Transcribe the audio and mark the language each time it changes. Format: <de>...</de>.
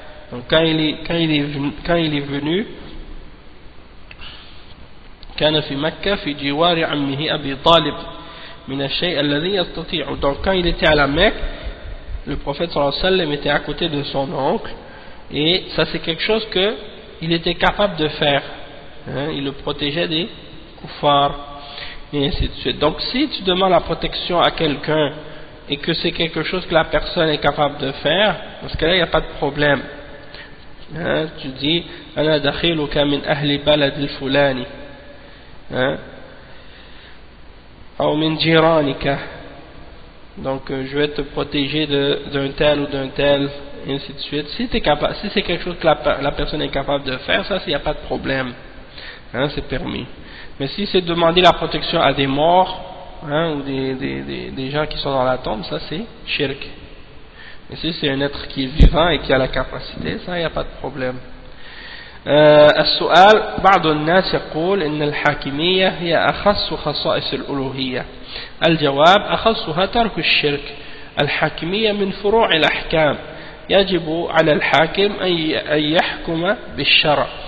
<fr>Donc quand il est venu,</fr> <ar>كان في مكة في جوار عمه أبي طالب من الشيء الذي يستطيع.</ar> <fr>Donc quand il était à la Mecque, le prophète sallallahu alayhi wa sallam était à côté de son oncle, et ça c'est quelque chose qu'il était capable de faire, il le protégeait des kuffars et ainsi de suite. Donc si tu demandes la protection à quelqu'un et que c'est quelque chose que la personne est capable de faire, parce que là il n'y a pas de problème, tu dis</fr> <ar>أنا دخيلك من أهل بلد الفلاني أو من جيرانك,</ar> <fr>donc je vais te protéger d'un tel ou d'un tel, et ainsi de suite. Si c'est quelque chose que la personne est capable de faire, ça il n'y a pas de problème, c'est permis. Mais si c'est demander la protection à des morts, ou des gens qui sont dans la tombe, ça c'est shirk. Mais si c'est un être qui est vivant et qui a la capacité, ça il n'y a pas de problème.</fr> <ar>السؤال بعض الناس يقول إن الحاكمية هي أخص خصائص الألوهية. الجواب أخصها ترك الشرك. الحاكمية من فروع الأحكام، يجب على الحاكم أن يحكم بالشرع.</ar>